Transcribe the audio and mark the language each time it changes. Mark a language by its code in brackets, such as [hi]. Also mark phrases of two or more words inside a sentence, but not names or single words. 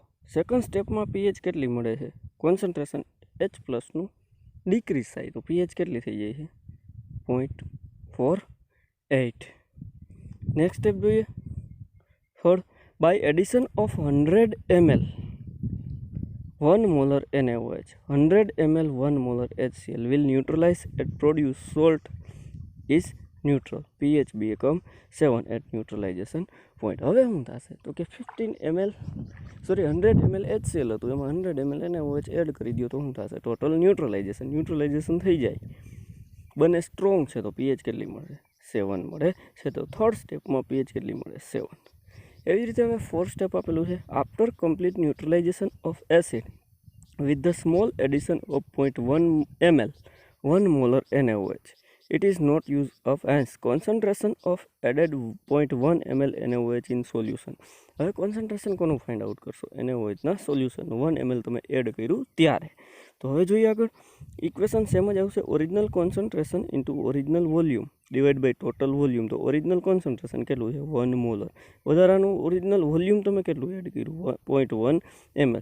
[gu] સેકન્ડ સ્ટેપમાં pH કેટલી મળે છે? કોન્સન્ટ્રેશન H પ્લસનું ડિક્રીઝ થાય તો pH કેટલી થઈ જાય છે? 0.48. [en] next step [gu] જોઈએ. [en] third, by addition of 100 ml 1 molar NaOH, 100 ml 1 molar HCl will neutralize and produce salt is neutral. pH become 7 at neutralization point. [gu] હવે શું થશે? તો કે 100 ml HCl હતું, એમાં 100 ml NaOH એડ કરી દો તો શું થશે? [en] total neutralization [gu] થઈ જાય. બંને સ્ટ્રોંગ છે તો pH કેટલી મળે? 7 મળે છે. તો થર્ડ સ્ટેપમાં pH કેટલી મળે? 7. એવી રીતે હવે ફોર્થ સ્ટેપ આપેલું છે. [en] after complete neutralization of acid with the small addition of 0.1 ml 1 molar NaOH, it is not use of hence concentration of added 0.1 ml NaOH in solution. [gu] હવે કોન્સન્ટ્રેશન કોનું ફાઇન્ડ આઉટ કરશો? NaOH ના સોલ્યુશન 1 ml તમે એડ કર્યું ત્યારે. તો હવે જોઈએ આગળ [en] equation same [gu] જ આવશે. [en] original concentration into original volume divide by total volume. [gu] તો [en] original concentration [gu] કેટલું છે 1 મોલર, વધારાનું [en] original volume [gu] તમે કેટલું એડ કર્યું 0.1 ml.